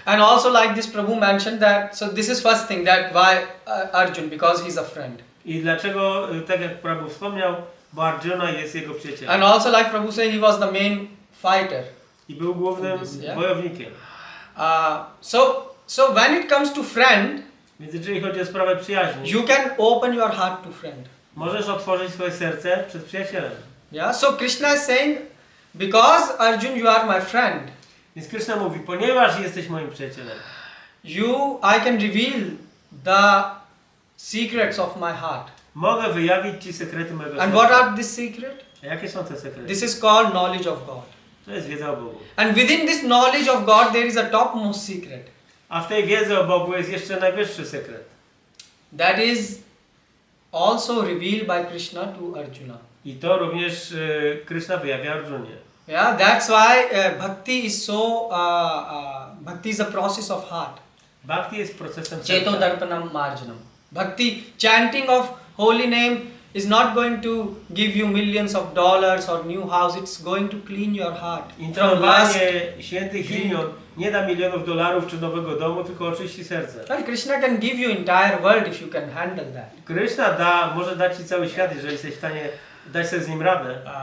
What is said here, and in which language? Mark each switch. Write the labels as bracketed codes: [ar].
[en] And also like this Prabhu mentioned that, so this is first thing that why Arjun, because he's a friend. [pl] I dlaczego, tak jak Prabhu wspomniał, bo Arjuna jest jego przyjacielem. [en] And also like Prabhu said, he was the main fighter. [pl] I był głównym wojownikiem. [en] So when it comes to friend, [pl] więc jeżeli chodzi o sprawę przyjaźni, [en] you can open your heart to friend. [pl] Możesz otworzyć swoje serce przed przyjacielem. [en] Yeah, so Krishna is saying, because Arjun you are my friend. [pl] Więc Krishna mówi, ponieważ jesteś moim przyjacielem. [en] I can reveal the secrets of my heart. [pl] Mogę wyjawić ci sekrety mojego serca. [en] And what are these secrets? [pl] A jakie są te sekrety? [en] This is called knowledge of God. [pl] To jest wiedza o Bogu. [en] And within this knowledge of God there is a topmost secret. [pl] A w tej wiedzy o Bogu jest jeszcze najwyższy sekret. [en] That is also revealed by Krishna to Arjuna. [pl] I to również Krishna wyjawia Arjunie. [en] Yeah, that's why bhakti is so bhakti is a process of heart. [pl] Bhakti jest procesem [sa] Cheto [pl] serca. [sa] darpanam marjanam. [en] Bhakti, chanting of holy name is not going to give you millions of dollars or new house. It's going to clean your heart. [pl] Intonowanie świętych imion nie da milionów dolarów czy nowego domu, tylko oczyści serce. [en] Well, Krishna can give you entire world if you can handle that. [pl] Krishna może dać ci cały świat, jeżeli jesteś w stanie dać sobie z nim radę.